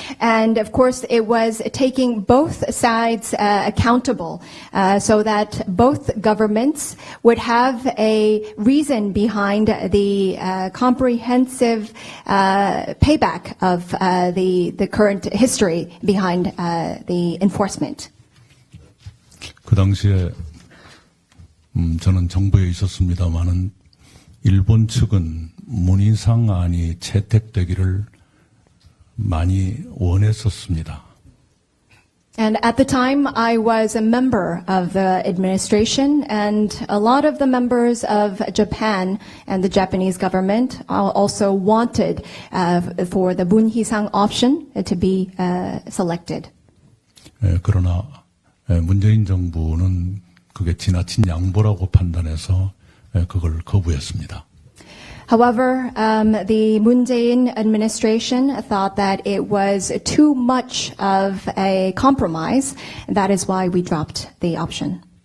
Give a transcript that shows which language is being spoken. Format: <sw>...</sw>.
<en>And of course, it was taking both sides accountable so that both governments would have a reason behind the comprehensive payback of the current history behind the enforcement.</en> <ko>그 당시에 저는 정부에 있었습니다마는 일본 측은 문희상안이 채택되기를 많이 원했었습니다.</ko> <en>And at the time, I was a member of the administration, and a lot of the members of Japan and the Japanese government also wanted for the 문희상 option to be selected.</en> <ko>그러나 문재인 정부는 그게 지나친 양보라고 판단해서 그걸 거부했습니다.</ko> <en>However, the Moon Jae-in administration thought that it was too much of a compromise, and that is why we dropped the option.</en>